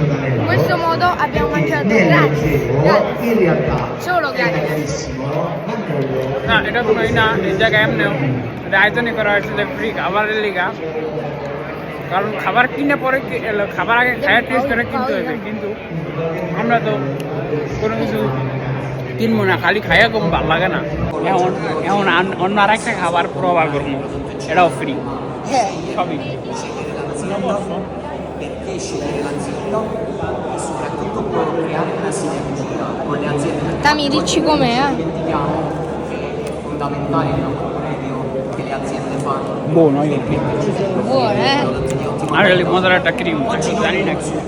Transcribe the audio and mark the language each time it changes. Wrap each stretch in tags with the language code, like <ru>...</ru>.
<it>In questo modo abbiamo mangiato gratis. Solo gratis.</it> <bn>না এটা কোনোই না এই জায়গায় এমনিও এটা আয়োজনই করা হয়েছিল ফ্রি খাবারের লিগা কারণ খাবার কিনে পরে খাবার আগে খাওয়ার টেস্ট করে কিনতে হবে কিন্তু আমরা তো কোনো কিছু কিনবো না খালি খাইয়া কম ভালো লাগে না এখন এখন অন্য আর একটা খাবার প্রবার করবো এটাও ফ্রি সবই</bn> <it>perché scegliere l'azienda e soprattutto poi creare una sinergia con le aziende. Tami, dici com'è? Dimentichiamo che è fondamentale il lavoro che le aziende fanno. buono io Buono, Allora le mozzarella cream</it> <bn>জানি না কি</bn>